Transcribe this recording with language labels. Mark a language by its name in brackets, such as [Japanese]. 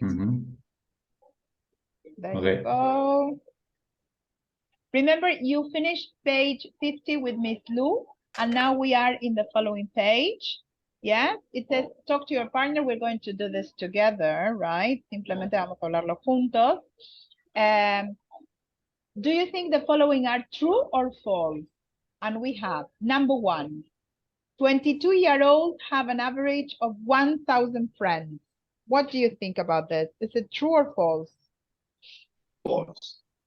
[English] Ujú. There Okay. you go. Remember, you finished page 50 with Miss Lou, and now we are in the following page. Yeah, it says, talk to your partner. We're going to do this together, right? [Spanish] Simplemente vamos a hablarlo juntos. [English] Do you think the following are true or false? And we have number one, 22-year-olds have an average of 1,000 friends. What do you think about this? Is it true or false? False.